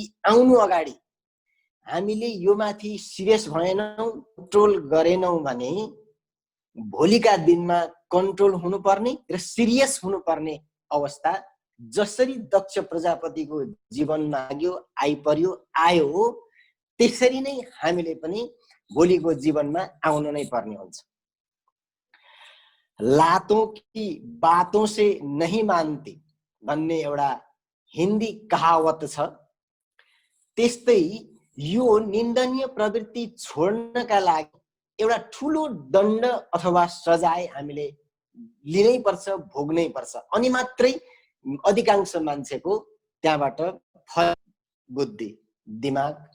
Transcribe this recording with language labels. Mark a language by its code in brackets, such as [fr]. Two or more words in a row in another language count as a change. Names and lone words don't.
[ne] आउनु अगाडि हामीले यो माथि सिरियस भएनौं, कन्ट्रोल गरेनौं भने भोलिका दिनमा कन्ट्रोल हुनुपर्ने र सिरियस हुनुपर्ने अवस्था जसरी दक्ष प्रजापतिको जीवनमा आइपर्यो आयो त्यसरी नै हामीले पनि भोलिको जीवनमा आउनु नै पर्ने हुन्छ। [hi] लातों की बातों से नहीं मानते [ne] भन्ने एउटा हिन्दी कहावत छ। त्यस्तै यो निन्दनीय प्रवृत्ति छोड्नका लागि एउटा ठुलो दण्ड अथवा सजाय हामीले लिनै पर्छ, भोग्नै पर्छ, अनि मात्रै अधिकांश मान्छेको त्यहाँबाट फल बुद्धि दिमाग।